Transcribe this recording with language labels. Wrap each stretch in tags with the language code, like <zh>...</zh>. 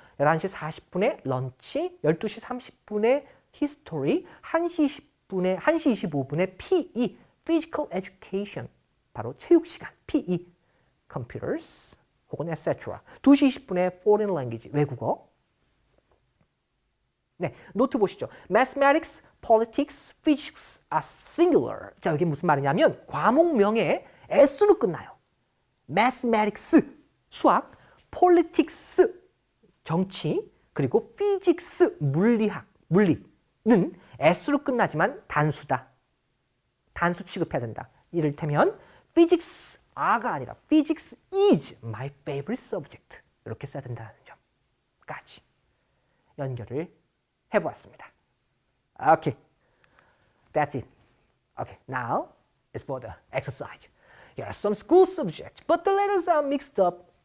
<ko>11시 40분에 런치, 12시 30분에 history, 1시 25분에 PE,</ko> <en>physical education,</en> <ko>바로 체육 시간, PE, computers, 혹은 etc. 2시 20분에 foreign language, 외국어. 네, 노트 보시죠.</ko> <en>Mathematics, politics, physics are singular.</en> <ko>자, 여기 무슨 말이냐면 과목명에 S로 끝나요. Mathematics, 수학, politics, 정치, 그리고 physics, 물리는 S로 끝나지만 단수다. 단수 취급해야 된다. 이를테면</ko> <en>physics are가 아니라 physics is my favorite subject.</en> <ko>이렇게 써야 된다는 점까지 연결을 해보았습니다.</ko> <en>Okay, that's it. Okay, now it's for the exercise. Here are some school subjects, but the letters are mixed up.</en>